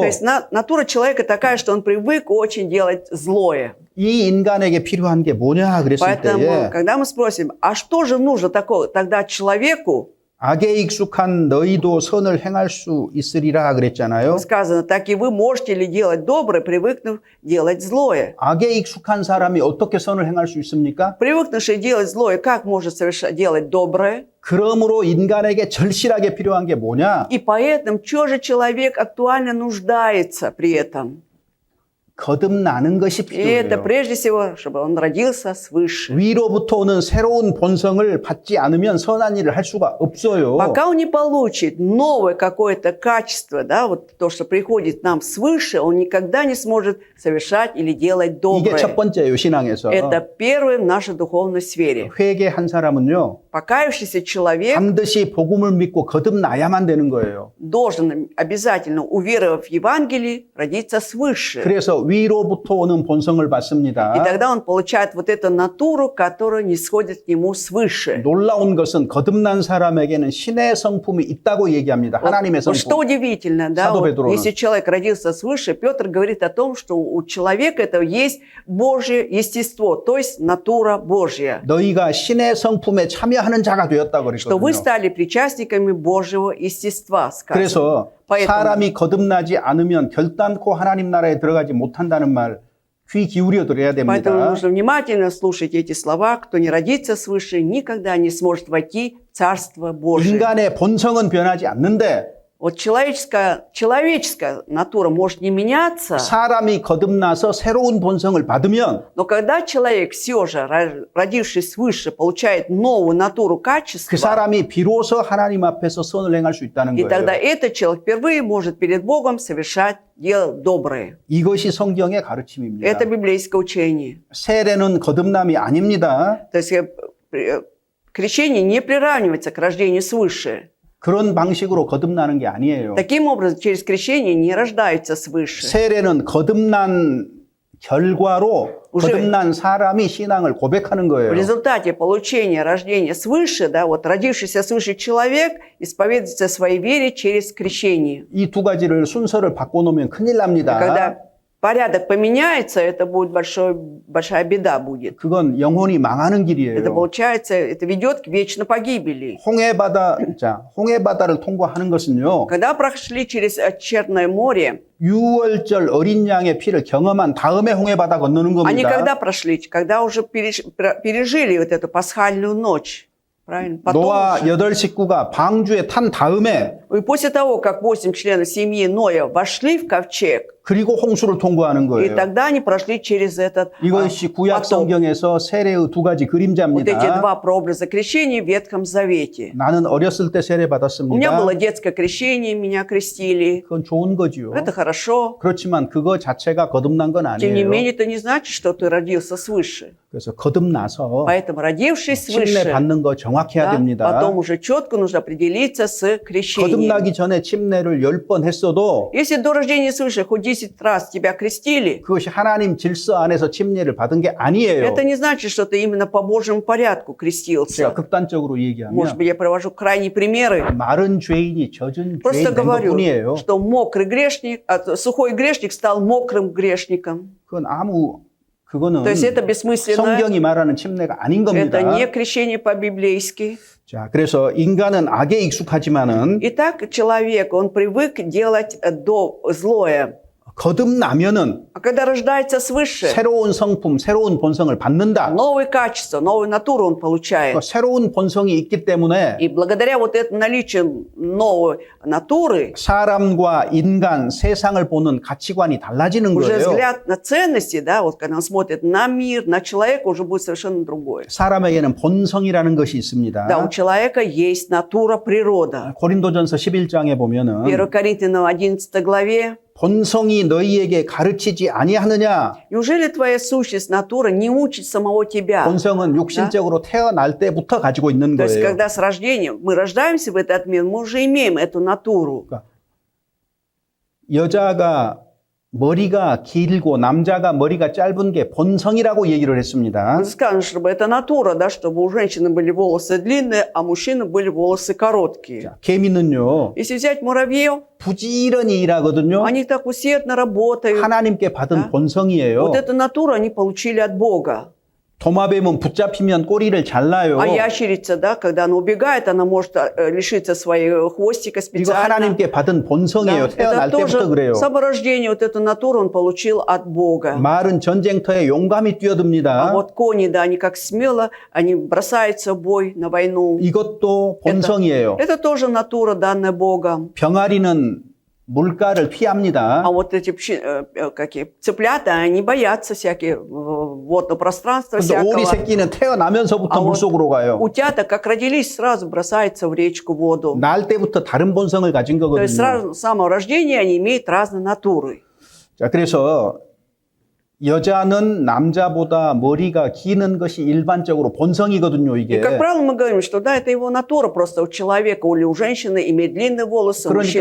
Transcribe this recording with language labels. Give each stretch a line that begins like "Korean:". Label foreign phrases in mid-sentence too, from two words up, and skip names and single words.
Russian: То есть натура человека такая, что он привык очень делать злое.
Korean: 이 인간에게 필요한 게 뭐냐 그랬을
Russian: Поэтому,
Korean: 때에
Russian: когда мы спросим, а что же нужно такого тогда человеку,
Korean: 악에 익숙한 너희도 선을 행할 수 있으리라 그랬잖아요.
Russian: сказано, так и вы можете ли делать доброе, привыкнув делать злое.
Korean: 악에 익숙한 사람이 어떻게 선을 행할 수 있습니까?
Russian: Привыкнувший делать злое, как может делать доброе?
Korean: 그러므로 인간에게 절실하게 필요한 게 뭐냐?
Russian: И поэтому, что же человек актуально нуждается при этом?
Korean: 거듭나는 것이
Russian: И это
Korean: 필요해요.
Russian: прежде всего, чтобы он родился свыше.
Korean: 위로부터 오는 새로운 본성을 받지 않으면 선한 일을 할 수가 없어요.
Russian: Пока он не получит новое какое-то качество, да, вот то, что приходит нам свыше, он никогда не сможет совершать или делать
Korean: 이게
Russian: доброе.
Korean: 첫 번째예요, 신앙에서.
Russian: Это первое в нашей духовной сфере.
Korean: 회개한 사람은요,
Russian: Покаявшийся человек
Korean: 반드시 복음을 믿고 거듭나야만 되는 거예요.
Russian: должен обязательно, уверовав в Евангелие, родиться свыше.
Korean: 그래서 위로부터 오는 본성을
Russian: И
Korean: 받습니다.
Russian: тогда он получает вот эту натуру, которая не сходит к нему свыше.
Korean: 놀라운 것은 거듭난 사람에게는 신의 성품이 있다고 얘기합니다. 하나님의
Russian: Вот что
Korean: 성품.
Russian: удивительно, да, Садо вот Петровна. если человек родился свыше, Петр говорит о том, что у человека этого есть Божье естество, то есть натура Божья.
Korean: 너희가 신의 성품에 참여하는 자가 되었다고
Russian: Что вы
Korean: 그랬거든요.
Russian: стали причастниками Божьего естества, сказано.
Korean: 그래서
Russian: поэтому-
Korean: 사람이 거듭나지 않으면 결단코 하나님 나라에 들어가지 못한다는 말 귀 기울여 들어야
Russian: Поэтому
Korean: 됩니다.
Russian: нужно внимательно слушать эти слова. Кто не родится свыше, никогда не сможет войти в Царство Божие.
Korean: 인간의 본성은 변하지 않는데
Russian: Вот человеческая натура может не меняться,
Korean: 사람이 거듭나서 새로운 본성을 받으면
Russian: но когда человек все же, родившись свыше, получает новую натуру
Korean: 그
Russian: качества,
Korean: 사람이 비로소 하나님 앞에서 선을 행할 수 있다는
Russian: и тогда
Korean: 거예요.
Russian: этот человек впервые может перед Богом совершать дело доброе.
Korean: 이것이 성경의 가르침입니다.
Russian: Это библейское учение.
Korean: 세례는 거듭남이 아닙니다.
Russian: То есть крещение не приравнивается к рождению свыше.
Korean: 그런 방식으로 거듭나는 게 아니에요.
Russian: Таким образом, через крещение не рождаются свыше.
Korean: 세례는 거듭난 결과로
Russian: уже
Korean: 거듭난 사람이 신앙을 고백하는
Russian: В
Korean: 거예요.
Russian: результате получения рождения свыше, да, вот родившийся свыше человек исповедуется о своей вере через крещение.
Korean: 이 두 가지를 순서를 바꿔놓으면 큰일
Russian: И
Korean: 납니다.
Russian: когда порядок поменяется, это будет большая беда будет.
Korean: 그건 영혼이 망하는
Russian: Это
Korean: 길이에요.
Russian: получается, это ведет к вечной погибели.
Korean: 홍해바다를 통과하는 것은요.
Russian: Когда прошли через Черное море,
Korean: 유월절 어린 양의 피를 경험한 다음에 홍해바다 건너는
Russian: они
Korean: 겁니다.
Russian: когда прошли, когда уже пережили вот эту пасхальную ночь. Правильно? Потом
Korean: 노아
Russian: уже.
Korean: 8식구가 방주에 탄 다음에
Russian: И после того, как 8 членов семьи Ноя вошли в ковчег,
Korean: 그리고 홍수를 통과하는
Russian: и
Korean: 거예요.
Russian: тогда они прошли через этот
Korean: 이것이 구약
Russian: потоп.
Korean: 성경에서 세례의 두 가지
Russian: Вот эти
Korean: 그림자입니다.
Russian: два прообраза крещения в Ветхом Завете.
Korean: 나는 어렸을 때 세례
Russian: У меня
Korean: 받았습니다.
Russian: было детское крещение, меня крестили.
Korean: 그건 좋은 거지요.
Russian: Это хорошо.
Korean: 그렇지만 그거 자체가 거듭난 건
Russian: Тем не
Korean: 아니에요.
Russian: менее, это не значит, что ты родился свыше.
Korean: 그래서 거듭나서
Russian: Поэтому, родившись
Korean: 침례
Russian: свыше,
Korean: 받는 거 정확해야
Russian: да,
Korean: 됩니다.
Russian: потом уже четко нужно определиться с крещением.
Korean: 거듭나기 전에 침례를 10번 했어도
Russian: Если до рождения свыше хоть 10 раз тебя крестили,
Korean: 그것이 하나님 질서 안에서 침례를 받은 게 아니에요.
Russian: это не значит, что ты именно по Божьему порядку
Korean: 제가
Russian: крестился.
Korean: 극단적으로
Russian: Может
Korean: 얘기하면
Russian: быть, я привожу крайние примеры.
Korean: 마른 죄인이 젖은
Russian: Просто
Korean: 죄인 된
Russian: говорю,
Korean: 것뿐이에요.
Russian: что мокрый грешник, сухой грешник стал мокрым грешником.
Korean: 그거는
Russian: То есть это бессмысленно.
Korean: 성경이 말하는 침례가 아닌 겁니다.
Russian: Это не крещение по-библейски.
Korean: 자, 그래서 인간은 악에 익숙하지만은
Russian: Итак, человек, он привык делать злое.
Korean: 거듭나면은
Russian: А когда рождается свыше,
Korean: 새로운 성품, 새로운 본성을 받는다.
Russian: новые качества, новую натуру он получает.
Korean: 그 새로운 본성이 있기 때문에
Russian: И благодаря вот этому наличию новой натуры,
Korean: 사람과 인간, 세상을 보는 가치관이 달라지는
Russian: уже
Korean: 거예요.
Russian: взгляд на ценности, да, вот когда он смотрит на мир, на человека, уже будет совершенно другой.
Korean: 사람에게는 본성이라는 것이
Russian: Да, у
Korean: 있습니다.
Russian: человека есть натура, природа.
Korean: 고린도전서 11장에 보면은
Russian: 1 Коринфянам 11 главе.
Korean: 본성이 너희에게 가르치지 아니하느냐?
Russian: Неужели твоя сущность, натура не учит самого тебя?
Korean: 본성은 육신적으로 태어날 때부터 가지고 있는
Russian: То есть,
Korean: 거예요.
Russian: когда с рождения мы рождаемся в этот мир, мы уже имеем эту натуру.
Korean: 여자가 머리가 길고 남자가 머리가 짧은 게 본성이라고 얘기를 했습니다.
Russian: Скажем, чтобы это натура, да, чтобы у женщины были волосы длинные, а у мужчины были волосы короткие.
Korean: 자, 개미는요,
Russian: Если взять муравьев,
Korean: 부지런히 일하거든요.
Russian: они так усердно работают.
Korean: 하나님께 받은 다. 본성이에요.
Russian: Вот эту натуру они получили от Бога.
Korean: 도마뱀은 붙잡히면 꼬리를 잘라요.
Russian: А ящерица, да, когда она убегает, она может лишиться своего хвостика
Korean: 이거
Russian: специально.
Korean: 하나님께 받은 본성이에요.
Russian: Да,
Korean: 태어날
Russian: это
Korean: 때부터
Russian: тоже
Korean: 그래요.
Russian: саморождение, вот эту натуру он получил от Бога.
Korean: 말은 전쟁터에 용감히
Russian: А
Korean: 뛰어듭니다.
Russian: вот кони, да, они как смело, они бросаются в бой на войну.
Korean: 이것도 본성이에요.
Russian: Это тоже натура, данная Богом.
Korean: 병아리는 물가를 피합니다.
Russian: А вот эти какие, цыплята, они боятся всякие водного пространства
Korean: 근데 오리
Russian: всякого.
Korean: 새끼는 태어나면서부터 아, 물속으로 가요.
Russian: Утята, как родились, сразу бросаются в речку в воду.
Korean: 날 때부터 다른 본성을 가진
Russian: То есть
Korean: 거거든요.
Russian: сразу с самого рождения они имеют разные натуры.
Korean: 자, 그래서 여자는 남자보다 머리가 기는 것이 일반적으로 본성이거든요,
Russian: И,
Korean: 이게.
Russian: как правило, мы говорим, что да, это его натура, просто у человека или у женщины имеет длинные волосы, у мужчин